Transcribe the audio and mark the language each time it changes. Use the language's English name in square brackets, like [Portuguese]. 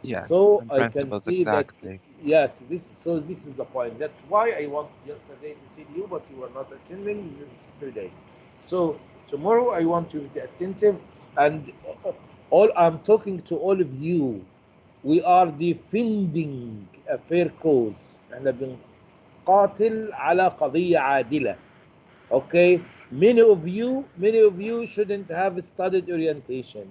[English] So I can see that, yes, this is the point. That's why I wanted yesterday to tell you, but you were not attending today. So tomorrow I want you to be attentive, and all I'm talking to all of you. We are defending a fair cause. [Arabic] احنا بنقاتل على قضية عادلة. [English] Okay, many of you shouldn't have studied orientation.